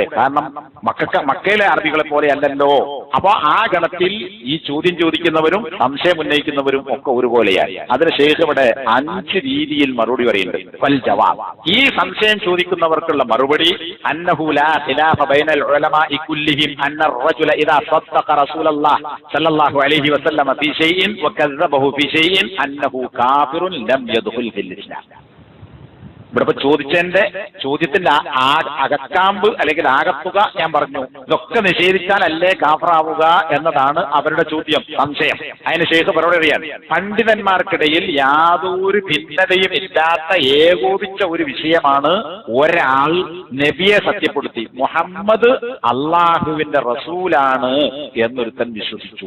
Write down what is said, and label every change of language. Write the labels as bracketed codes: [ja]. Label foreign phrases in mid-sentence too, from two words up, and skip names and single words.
[ml] കാരണം മക്കയിലെ അറബികളെ പോലെ അല്ലല്ലോ. അപ്പൊ ആ ഗണത്തിൽ ഈ ചോദ്യം ചോദിക്കുന്നവരും സംശയം ഉന്നയിക്കുന്നവരും ഒക്കെ ഒരുപോലെയായി. അതിന് ശേഷം ഇവിടെ 5 രീതിയിൽ മറുപടി പറയുന്നുണ്ട്. [ar] فالجواب, [ml] ഈ സംശയം ചോദിക്കുന്നവർക്കുള്ള മറുപടി, [ar] أنه لا خلاف بين العلماء كلهم أن الرجل اذا صدق رسول الله صلى الله عليه وسلم في شيء وكذبه في شيء انه كافر لم يدخل في الاسلام. [ml] ഇവിടെ ചോദ്യത്തിന്റെ അകക്കാമ്പ് അല്ലെങ്കിൽ ആകത്തുക ഞാൻ പറഞ്ഞു. ഇതൊക്കെ നിഷേധിച്ചാലല്ലേ കാഫറാവുക എന്നതാണ് അവരുടെ ചോദ്യം, സംശയം. അതിന് ശേഷം മറുപടി അറിയാൻ, പണ്ഡിതന്മാർക്കിടയിൽ യാതൊരു ഭിന്നതയും ഇല്ലാത്ത ഏകോപിച്ച ഒരു വിഷയമാണ് ഒരാൾ നബിയെ സത്യപ്പെടുത്തി മുഹമ്മദ് അള്ളാഹുവിന്റെ റസൂലാണ് എന്നൊരുത്തൻ വിശ്വസിച്ചു.